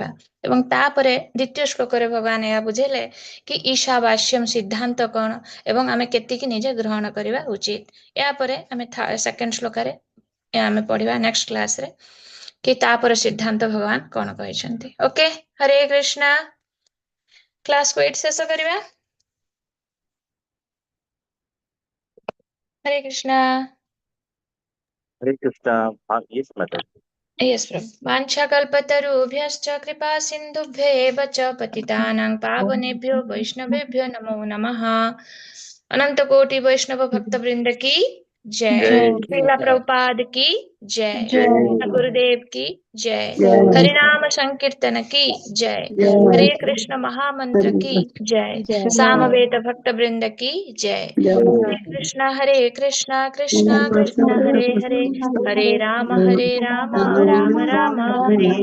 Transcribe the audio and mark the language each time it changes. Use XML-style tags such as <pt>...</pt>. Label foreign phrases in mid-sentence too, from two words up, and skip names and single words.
<or>ଏବଂ ତାପରେ ଦ୍ୱିତୀୟ ଶ୍ଲୋକରେ ଭଗବାନ ଏହା ବୁଝେଇଲେ କି ଈଶାବାସ୍ୟମ ସିଦ୍ଧାନ୍ତ କ'ଣ ଏବଂ ଆମେ କେତିକି ନିଜେ ଗ୍ରହଣ କରିବା ଉଚିତ। ଏହାପରେ ଆମେ ସେକେଣ୍ଡ ଶ୍ଲୋକରେ ଆମେ ପଢିବା</or> <en>next class</en> <or>କି ତାପରେ ସିଦ୍ଧାନ୍ତ ଭଗବାନ କ'ଣ କହିଛନ୍ତି। ଓକେ, ହରେ କୃଷ୍ଣ। କ୍ଲାସକୁ ଏଇଠି ଶେଷ କରିବା।</or> <hi>हरे कृष्णा। हरे कृष्णा। हाँ,</hi> <en>yes madam.</en> <hi>यस प्रभु।</hi> <sa>वाञ्छाकल्पतरुभ्यश्च कृपा सिन्धुभ्येव च पतितानां पावनेभ्यो वैष्णवेभ्यो नमो नमः।</sa> <hi>अनंत कोटि वैष्णव भक्त वृंद की जय। श्रीला प्रभुपाद की जय। गुरुदेव की जय। हरिनाम संकीर्तन की जय। हरे कृष्ण महामंत्र की जय। सामवेद भक्त वृंद की जय।</hi> <sa>हरे कृष्ण कृष्ण कृष्ण हरे हरे, हरे राम राम राम हरे हरे।</sa>